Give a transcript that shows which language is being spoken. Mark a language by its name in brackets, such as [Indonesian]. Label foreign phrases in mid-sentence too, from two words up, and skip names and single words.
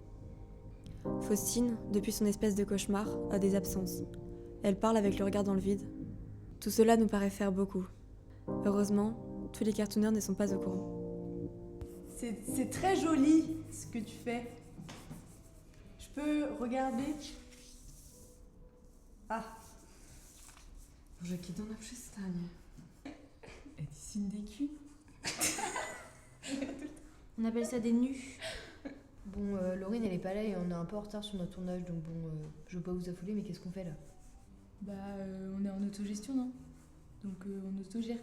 [French] Faustine, depuis son espèce de cauchemar, a des absences. Elle parle avec le regard dans le vide. Tout cela nous paraît faire beaucoup. Heureusement, tous les cartooneurs ne sont pas au courant. C'est très joli ce que tu fais. Je peux regarder? Ah. [Polish] Jaki to na przystanie. [French] Elle dessine des culs. On appelle ça des nus. Bon, Laurine, elle est pas là et on est un peu en retard sur notre tournage, donc bon, je veux pas vous affoler, mais qu'est-ce qu'on fait là? Bah, on est en autogestion, non? Donc on autogère.